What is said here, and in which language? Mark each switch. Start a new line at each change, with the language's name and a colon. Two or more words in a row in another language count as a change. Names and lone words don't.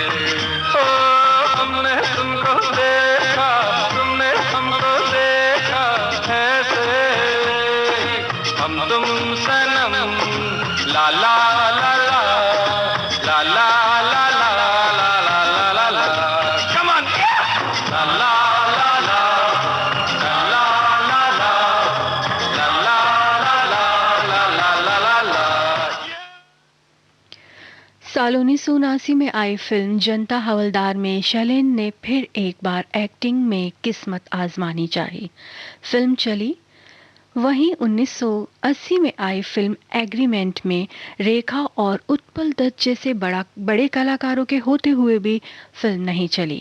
Hindi: ओ हमने तुमको देखा, तुमने हमको देखा ऐसे, हम तुम सनम ला ला ला ला ला ला ला ला ला ला ला ला,
English: come on, ला ला ला ला ला ला ला ला ला ला ला ला।
Hindi: साल 1979 में आई फिल्म जनता हवलदार में शैलेंद्र ने फिर एक बार एक्टिंग में किस्मत आजमानी चाही। फिल्म चली, वहीं 1980 में आई फिल्म एग्रीमेंट में रेखा और उत्पल दत्त जैसे बड़े कलाकारों के होते हुए भी फिल्म नहीं चली।